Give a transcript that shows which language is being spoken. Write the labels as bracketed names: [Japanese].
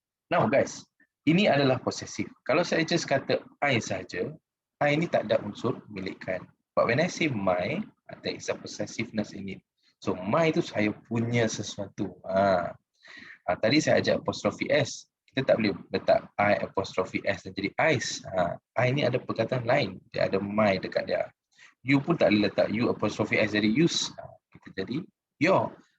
[English] Now guys, [Malay] ini adalah possessive. Kalau saya just kata I saja, I ni tak ada unsur milikkan. [English] But when I say my, there is a possessiveness in it. [Malay] So my itu saya punya sesuatu. Tadi saya ajak apostrophe S. Kita tak boleh letak I apostrophe S dan jadi I's. I ni ada perkataan lain. Dia ada my dekat dia. You pun tak boleh letak you apostrophe S jadi use. Kita jadi your.